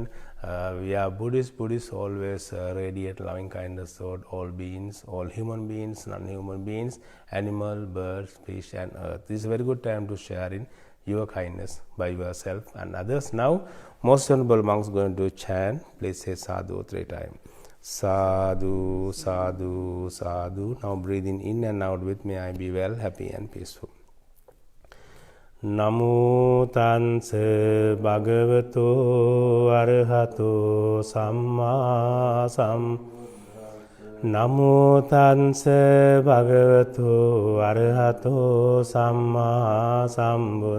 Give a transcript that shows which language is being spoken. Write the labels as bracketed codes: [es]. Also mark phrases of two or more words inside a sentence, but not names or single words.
[en] We are Buddhists always radiate loving kindness toward all beings, all human beings, non-human beings, animal, birds, fish and earth. This is a very good time to share in your kindness by yourself and others. Now, most honorable monks going to chant. Please say sadhu 3 times. [pi] Sadhu, sadhu, sadhu. [en] Now breathing in and out with me, I be well, happy and peaceful. [pi] Namo tansa bhagavato arahato samma sam. Namo tansa bhagavato arahato samma sambun.